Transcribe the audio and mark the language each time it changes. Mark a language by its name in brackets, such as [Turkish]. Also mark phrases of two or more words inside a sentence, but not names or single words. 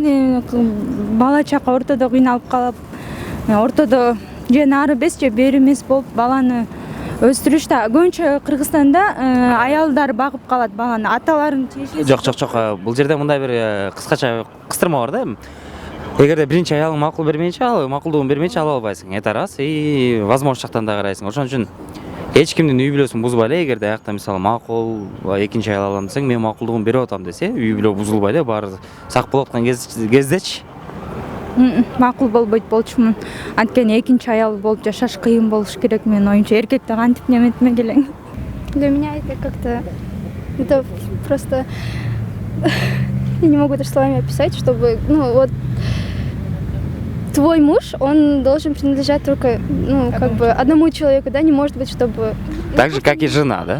[Kyrgyz] Бала чака ортодо кыйналып калып, ортодо же нары эмес же бери эмес болуп баланы өстүрүш да. Көбүнчө Кыргызстанда аялдар багып калат баланы, аталарын тиешеси. Жок. Бул жерде мындай бир кыскача кыстырма бар да. Эгерде биринчи аялың макул бермейинче, макулдугун бермейинче ала албайсың. [Russian] Это раз. И возможность [Kyrgyz] жактан да карайсың. Ошон үчүн эч кимдин үй бүлөсүн бузбай эле, эгерде аякта мисалы макул экинчи аял алам десең, мен макулдугун берип атам десе, үй бүлө бузулбай эле, баары сак болуп аткан кездечи. Макул болбойт болчумун. Анткени экинчи аял болуп жашаш кыйын болуш керек менин оюмча. Эркекте кантип неметмек элең. [Russian] Для меня это как-то... Это просто... Я не могу даже словами описать, чтобы... Твой муж, он должен принадлежать только, одному человеку, да? Не может быть, чтобы... Так же, как и жена, да?